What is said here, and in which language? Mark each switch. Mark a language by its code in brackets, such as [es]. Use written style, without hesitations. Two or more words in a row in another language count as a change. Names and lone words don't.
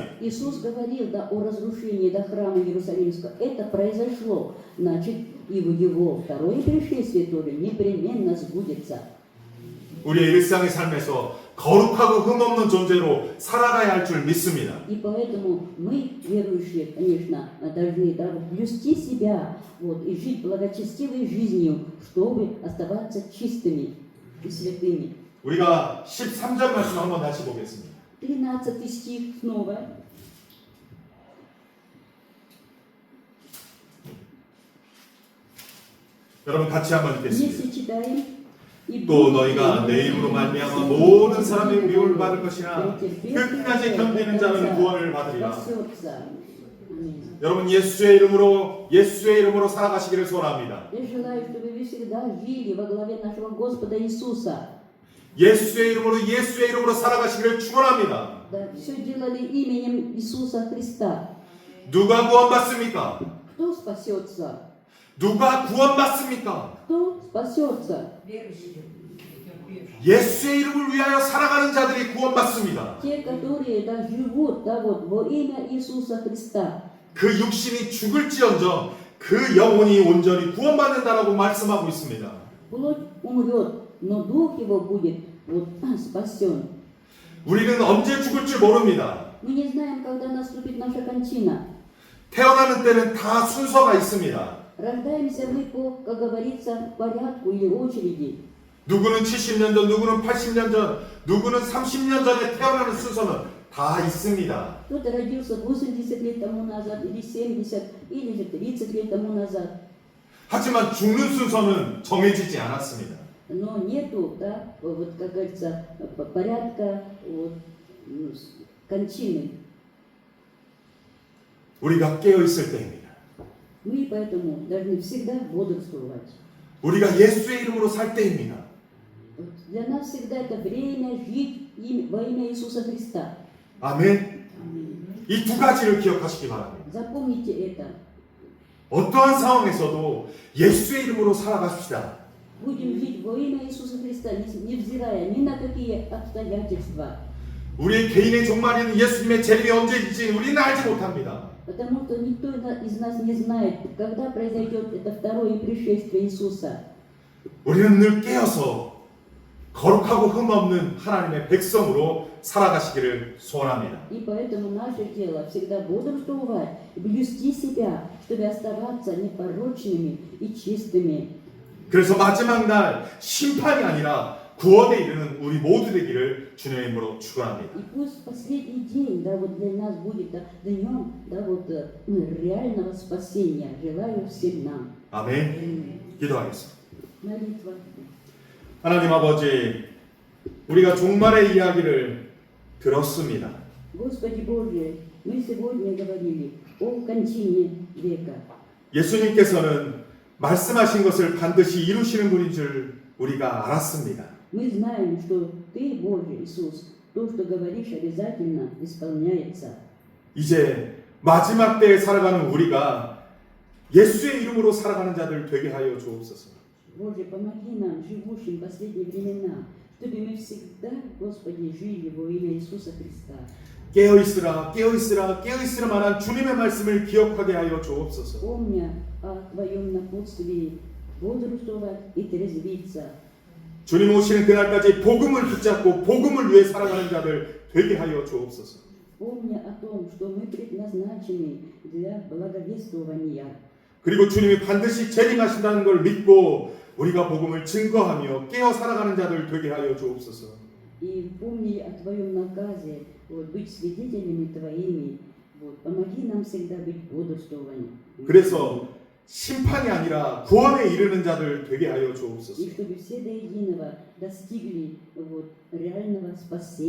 [ru] Иисус говорил да, о разрушении до храма Иерусалимского. Это произошло. Значит, и в Его второе пришествие тоже непременно сбудется. [ko] 우리의 일상의 삶에서 거룩하고 흠없는 존재로 살아가야 할 줄 믿습니다. [ru] И поэтому мы, верующие, конечно, должны да, вот, блюсти себя вот, и жить благочестивой жизнью, чтобы оставаться чистыми и святыми. [ko] 우리가 13절 말씀 한번 다시 보겠습니다. [ru] 13 стих снова. [ko] 여러분 같이 한번 읽겠습니다. [ru] Если читаем, [ko] 또 너희가 내 이름으로 말미암아 모든 사람의 미움을 받을 것이나 끝까지 견디는 자는 구원을 받으리라. 여러분 예수의 이름으로 살아가시기를 소원합니다. [ru] Я желаю, чтобы вы всегда жили во главе нашего Господа Иисуса. [ko] 예수의 이름으로 살아가시기를 축원합니다. [ru] Да, все делали именем Иисуса Христа. [ko] 누가 구원받습니까? [ru] Кто спасется? [ko] 누가 구원받습니까? [ru] Кто спасется? [ko] 예수의 이름을 위하여 살아가는 자들이 구원받습니다. [ru] Те, которые да, живут да, вот, во имя Иисуса Христа. [ko] 그 육신이 죽을지언정 그 영혼이 온전히 구원받는다라고 말씀하고 있습니다. [ru] Плоть умрет, но дух его будет вот, спасен. [ko] 우리는 언제 죽을 줄 모릅니다. [ru] Мы не знаем, когда наступит наша кончина. [ko] 태어나는 때는 다 순서가 있습니다. [ru] Рождаемся мы по, как говорится, порядку или очереди. [ko] 누구는 70년 전, 누구는 80년 전, 누구는 30년 전에 태어나는 순서는 다 있습니다. [ru] Кто-то родился 80 лет тому назад, или 70, или же 30 лет тому назад. [ko] 하지만 죽는 순서는 정해지지 않았습니다. [ru] Но нету, да, вот, как говорится, порядка вот, кончины. [ko] 우리가 깨어있을 때입니다. [ru] Мы поэтому должны всегда бодрствовать. [ko] 우리가 예수의 이름으로 살 때입니다. [ru] Вот для нас всегда это время жить во имя Иисуса Христа. [ko] 아멘. 이 두 가지를 기억하시기 바랍니다. [ru] Запомните это. [ko] 어떠한 상황에서도 예수의 이름으로 살아갑시다. [ru] Будем жить во имя Иисуса Христа, невзирая ни на какие обстоятельства. [ko] 우리 개인의 종말에는 예수님의 재림이 언제인지 우리는 알지 못합니다. [ru] Потому что никто из нас не знает, когда произойдет это второе пришествие Иисуса. [ko] 우리는 늘 깨어서 거룩하고 흠없는 하나님의 백성으로 살아가시기를 소원합니다. [ru] И поэтому наше дело всегда бодрствовать, блюсти себя, чтобы оставаться непорочными и чистыми. [ko] 그래서 마지막 날 심판이 아니라 구원에 이르는 우리 모두 되기를 주님의 이름으로 축원합니다. [ru] И пусть последний день, да, вот для нас будет да, днем, да, вот реального спасения. Желаю всем нам. [ko] 아멘. 기도하겠습니다. [ru] Молитва. [ko] 하나님 아버지, 우리가 종말의 이야기를 들었습니다. [ru] Господи Боже, мы сегодня говорили о кончине века. [ko] 예수님께서는 말씀하신 것을 반드시 이루시는 분인 줄 우리가 알았습니다. [ru] Мы знаем, что Ты, Боже Иисус, то, что говоришь, обязательно исполняется. [ko] 이제 마지막 때에 살아가는 우리가 예수의 이름으로 살아가는 자들 되게 하여 주옵소서. [ru] Боже, помоги нам, живущим в последние времена, чтобы мы всегда, Господи, жили во имя Иисуса Христа. [ko] 깨어있으라 깨어있으라 깨어있으라만한 주님의 말씀을 기억하게 하여 주옵소서. [ru] Помня о Твоем напутствии, бодрствовать и трезвиться. [ko] 주님 오시는 그날까지 복음을 붙잡고 복음을 위해 살아가는 자들 되게 하여 주옵소서. [ru] Помня о том, что мы предназначены для благовествования. [ko] 그리고 주님이 반드시 재림하신다는 걸 믿고 우리가 복음을 증거하며 깨어 살아가는 자들 되게 하여 주옵소서. [ru] И помни о Твоем наказе, быть свидетелями Твоими. Помоги нам всегда быть бодрствованием. [ko] 그래서 심판이 아니라 구원에 이르는 자들 되게 하여 주옵소서. [ru] И чтобы все до единого достигли реального спасения.